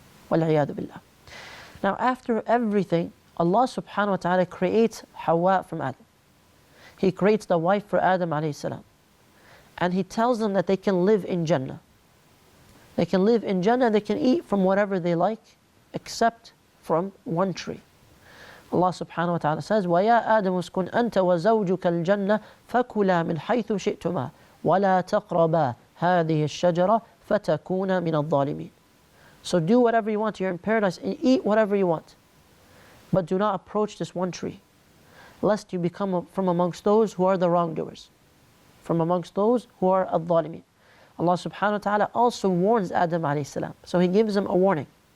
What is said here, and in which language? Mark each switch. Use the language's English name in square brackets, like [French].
[Arabic] وَالْعِيَاذُ بِاللَّهِ. [English] Now after everything, Allah subhanahu wa ta'ala creates Hawa from Adam. He creates the wife for Adam alayhi salam. And he tells them that they can live in Jannah. They can live in Jannah, they can eat from whatever they like, except from one tree. Allah subhanahu wa ta'ala says, [Arabic] وَيَا آدَمُ اسْكُنْ أَنْتَ وَزَوْجُكَ الْجَنَّةَ فَكُلَا مِنْ حَيْثُ شِئْتُمَا وَلَا تَقْرَبَا هَذِهِ الشَّجَرَةِ فَتَكُونَ مِنَ الظَّالِمِينَ. [English] So do whatever you want. You're in paradise and eat whatever you want. But do not approach this one tree, lest you become from amongst those who are the wrongdoers, from amongst those who are al-zalimin. Allah subhanahu wa ta'ala also warns Adam alayhi salam. So He gives him a warning.